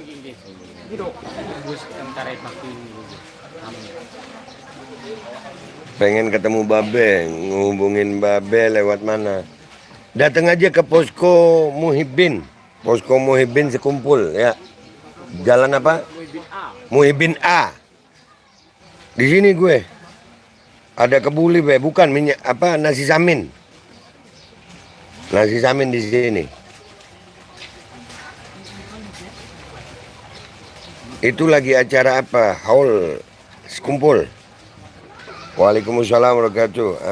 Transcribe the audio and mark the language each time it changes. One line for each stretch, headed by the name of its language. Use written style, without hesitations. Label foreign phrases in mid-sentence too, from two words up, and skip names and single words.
Indonesian: Pengen ketemu Babe, ngehubungin Babe lewat mana? Datang aja ke Posko Muhibin. Posko Muhibin Sekumpul ya. Jalan apa? Muhibin A. Di sini gue. Ada kebuli be, bukan minyak apa nasi samin. Nasi samin di sini. Itu lagi acara apa? Haul sekumpul.
Arabic: وعليكم السلام ورحمة الله وبركاته.